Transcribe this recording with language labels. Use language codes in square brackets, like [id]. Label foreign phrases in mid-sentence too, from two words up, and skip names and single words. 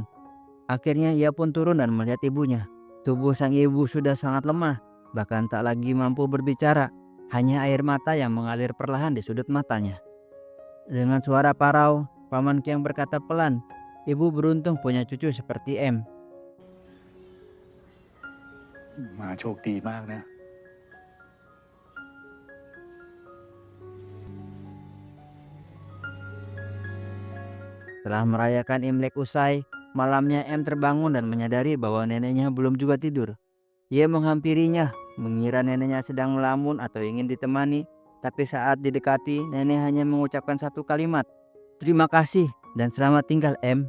[id] Akhirnya ia pun turun dan melihat ibunya. Tubuh sang ibu sudah sangat lemah, bahkan tak lagi mampu berbicara. Hanya air mata yang mengalir perlahan di sudut matanya. Dengan suara parau, Paman Kiang berkata pelan, "Ibu beruntung punya cucu seperti M." [th] มาโชคดีมากนะ [id] Setelah merayakan Imlek usai, malamnya M terbangun dan menyadari bahwa neneknya belum juga tidur. Ia menghampirinya, mengira neneknya sedang melamun atau ingin ditemani, tapi saat didekati, nenek hanya mengucapkan satu kalimat, "Terima kasih dan selamat tinggal M."